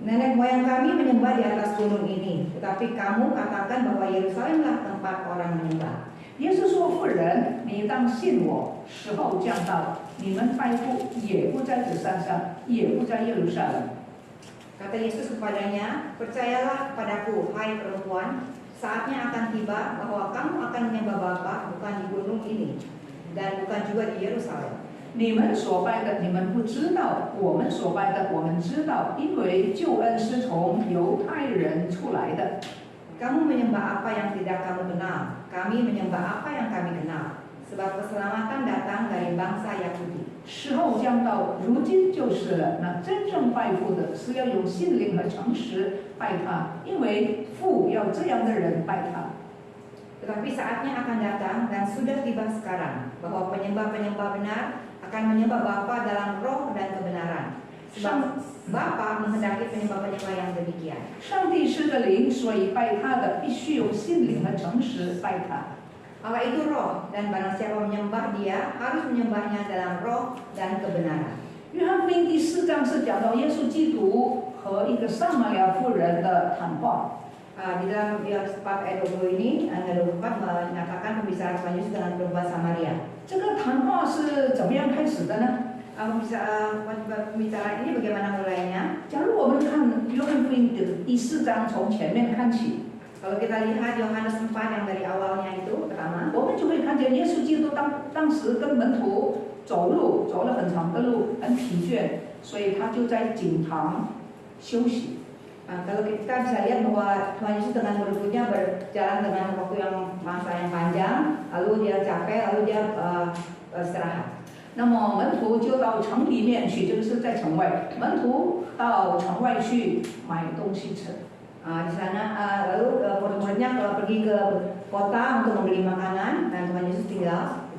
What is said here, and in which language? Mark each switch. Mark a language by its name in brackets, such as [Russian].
[Indonesian] Nenek moyang kami menyembah di atas gunung ini, tetapi kamu katakan bahwa Yerusalemlah tempat orang menyembah. [Chinese] 耶稣说：“妇人，你当信我，时候将到，你们拜父也不在这山上，也不在耶路撒冷。” [Indonesian] Kata Yesus kepadanya, percayalah padaku, hai perempuan, saatnya akan tiba bahwa kamu akan menyembah Bapa bukan di gunung ini, dan bukan juga di Yerusalem. [Chinese] 你们所拜的，你们不知道；我们所拜的，我们知道，因为救恩是从犹太人出来的。 [Indonesian] Kamu menyembah apa yang tidak kamu kenal, kami menyembah apa yang kami kenal, sebab keselamatan datang dari bangsa Yahudi. [Chinese] 时候将到，如今就是了。那真正拜父的，是要用心灵和诚实拜他，因为父要这样的人拜他。 [Indonesian] Tetapi saatnya akan datang dan sudah tiba sekarang, bahwa penyembah-penyembah benar akan menyembah Bapa dalam roh dan kebenaran. Sebab Bapa menghendaki penyembah-penyembah yang demikian. [Chinese] 上帝是个灵，所以拜他的必须用心灵和诚实拜他。 [Indonesian] Allah itu roh, dan barang siapa menyembah dia harus menyembahnya dalam roh dan kebenaran. [Chinese] 约翰福音第4章是讲到耶稣基督和一个撒玛利亚妇人的谈话。 [Indonesian] Di dalam Yohanes 4 ayat 20 ini, ayat 24 menyatakan pembicaraan Tuhan Yesus dengan perempuan Samaria. [Chinese] 这个谈话是怎么样开始的呢？ [Indonesian] Pembicaraan ini bagaimana mulainya? [Chinese] 假如我们看约翰福音的第4章，从前面看起， [Indonesian] Kalau kita lihat Yohanes 4 yang dari awalnya itu pertama, [Chinese] 我们就会看见耶稣基督当时跟门徒走路，走了很长的路，很疲倦，所以他就在井旁休息。 [Indonesian] kalau kita bisa lihat bahwa Tuhan Yesus dengan murid-muridnya berjalan dengan waktu yang masa yang panjang, lalu dia capek, lalu dia istirahat. [Chinese] 那么门徒就到城里面去，这个是在城外，门徒到城外去买东西吃。 [Indonesian] Di sana lalu murid-muridnya pergi ke kota untuk membeli makanan dan Tuhan Yesus tinggal.